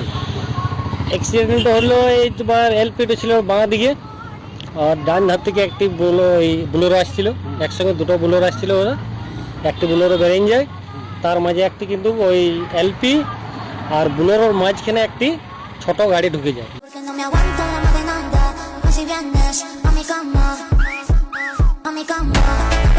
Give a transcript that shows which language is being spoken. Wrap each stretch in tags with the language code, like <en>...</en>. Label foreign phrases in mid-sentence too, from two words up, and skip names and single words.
<bn>অ্যাক্সিডেন্ট হলো এই তোমার এলপিটা ছিল বাঁ দিকে, আর ডান ধার থেকে একটি বুলোরো আসছিল, একসঙ্গে দুটো বুলোরো আসছিল। ওরা একটি বুলোরো বেরিয়ে যায়, তার মাঝে একটি কিন্তু ওই এলপি আর বুলোরোর মাঝখানে একটি ছোট গাড়ি ঢুকে যায়।</bn> <es>Porque no me aguanto la movie nada, así vienes a mi cama, a mi cama.</es>